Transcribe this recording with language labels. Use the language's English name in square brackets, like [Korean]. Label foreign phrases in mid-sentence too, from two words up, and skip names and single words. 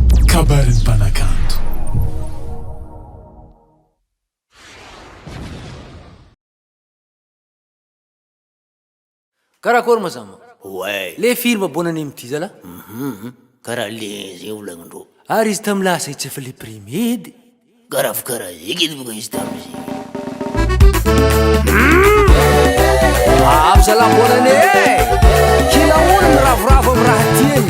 [Malagasy] kabarin'ny mpanakanto. Karakory mazama? Ouais. [French] Le film [Malagasy] bonany amity zala? Karaha le zay olagnindreo. Ary izy tamy lasa tsy efa le primedy. Karaha karaha zay boka izy tamizay. Avy zala bonany kila olo miravoravo amy raha tiany.